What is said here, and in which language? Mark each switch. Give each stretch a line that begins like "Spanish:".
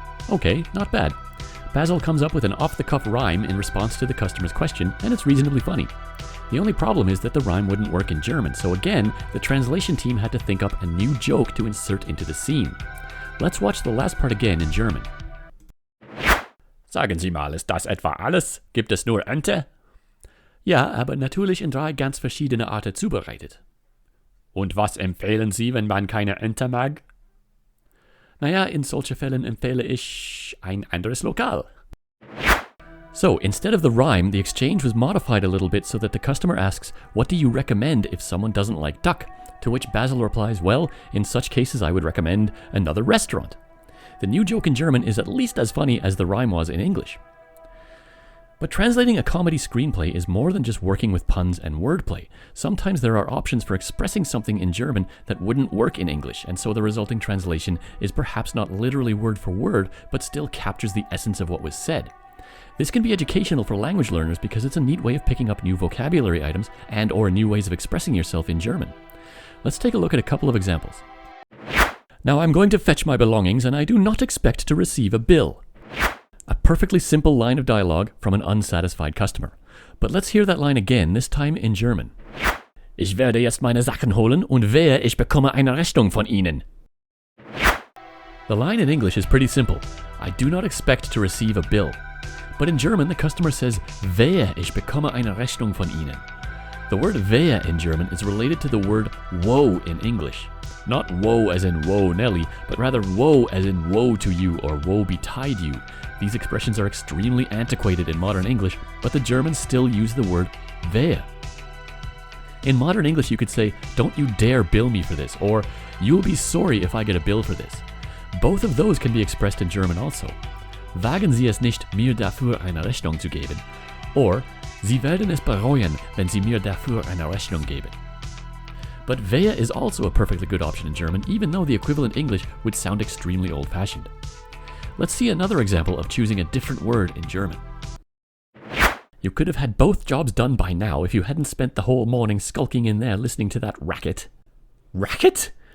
English: Okay, not bad. Basil comes up with an off-the-cuff rhyme in response to the customer's question, and it's reasonably funny. The only problem is that the rhyme wouldn't work in German, so again, the translation team had to think up a new joke to insert into the scene. Let's watch the last part again in German.
German: Sagen Sie mal, ist das etwa alles? Gibt es nur Ente? Ja, aber natürlich in 3 ganz verschiedene Arten zubereitet. Und was empfehlen Sie, wenn man keine Ente mag? Naja, in solchen Fällen empfehle ich ein anderes Lokal.
English: So, instead of the rhyme, the exchange was modified a little bit so that the customer asks, what do you recommend if someone doesn't like duck? To which Basil replies, well, in such cases I would recommend another restaurant. The new joke in German is at least as funny as the rhyme was in English. But translating a comedy screenplay is more than just working with puns and wordplay. Sometimes there are options for expressing something in German that wouldn't work in English, and so the resulting translation is perhaps not literally word for word, but still captures the essence of what was said. This can be educational for language learners because it's a neat way of picking up new vocabulary items and or new ways of expressing yourself in German. Let's take a look at a couple of examples. Now I'm going to fetch my belongings and I do not expect to receive a bill. A perfectly simple line of dialogue from an unsatisfied customer. But let's hear that line again, this time in German.
German: Ich werde jetzt meine Sachen holen und wehe, ich bekomme eine Rechnung von Ihnen.
English: The line in English is pretty simple. I do not expect to receive a bill. But in German, the customer says,
German: wehe, ich bekomme eine Rechnung von Ihnen.
English: The word wehe in German is related to the word woe in English. Not woe as in woe Nelly, but rather woe as in woe to you or woe betide you. These expressions are extremely antiquated in modern English, but the Germans still use the word wehe. In modern English, you could say, don't you dare bill me for this, or you'll be sorry if I get a bill for this. Both of those can be expressed in German also.
German: Wagen Sie es nicht, mir dafür eine Rechnung zu geben. Or, Sie werden es bereuen, wenn Sie mir dafür eine Rechnung geben.
English: But wehe is also a perfectly good option in German, even though the equivalent English would sound extremely old-fashioned. Let's see another example of choosing a different word in German. You could have had both jobs done by now if you hadn't spent the whole morning skulking in there listening to that racket. Racket?